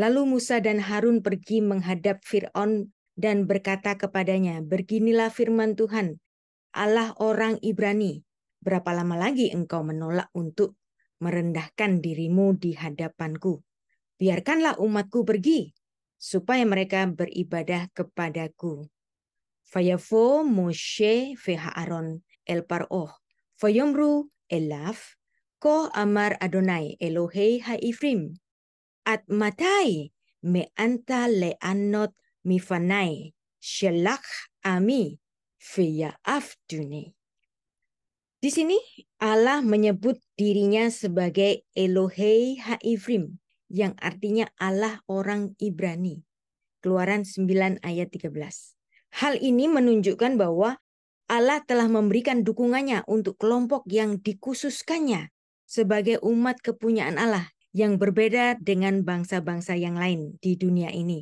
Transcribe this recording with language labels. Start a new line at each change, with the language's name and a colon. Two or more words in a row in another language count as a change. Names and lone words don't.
Indonesian: Lalu Musa dan Harun pergi menghadap Fir'aun dan berkata kepadanya, beginilah firman Tuhan, Allah orang Ibrani, berapa lama lagi engkau menolak untuk merendahkan dirimu di hadapanku? Biarkanlah umatku pergi, supaya mereka beribadah kepadaku.
Hebrew: ויבוא משה ואהרון אל פרעה ויאמרו אליו כה אמר אדוני אלוהי העברים עד מתי מאנת לענות מפני שלח עמי ויעבדוני.
Indonesian: Di sini Allah menyebut dirinya sebagai
Hebrew: אלוהי העברים,
Indonesian: yang artinya Allah orang Ibrani. Keluaran 9 ayat 13. Hal ini menunjukkan bahwa Allah telah memberikan dukungannya untuk kelompok yang dikhususkannya sebagai umat kepunyaan Allah yang berbeda dengan bangsa-bangsa yang lain di dunia ini.